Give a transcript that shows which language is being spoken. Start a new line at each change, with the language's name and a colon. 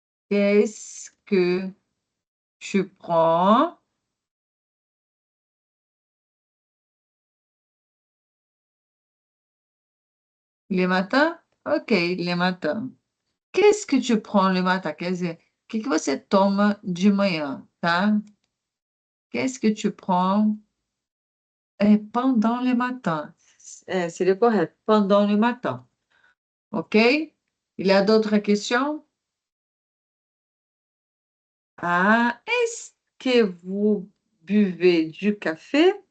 French: Qu'est-ce que tu prends les matins? Ok, les matins. Qu'est-ce que tu prends le matin?
Portuguese: Quer dizer, o que que você toma de manhã, tá?
French: Qu'est-ce que tu prends pendant le matin? C'est le correct, pendant le matin. OK? Il y a d'autres questions? Ah, est-ce que vous buvez du café?